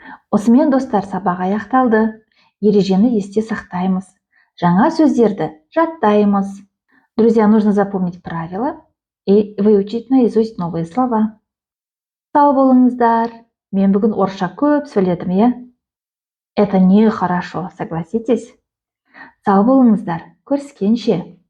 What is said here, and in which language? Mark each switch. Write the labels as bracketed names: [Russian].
[Kazakh] Осымен достар, сабақ аяқталды. Ережені есте сақтаймыз. Жаңа сөздерді жаттаймыз. [Russian] Друзья, нужно запомнить правила и выучить наизусть новые слова. [Kazakh] Сау болыңыздар. Мен бүгін орысша көп сөйледім, иә? [Russian] Это нехорошо, согласитесь? [Kazakh] Сау болыңыздар. Көріскенше.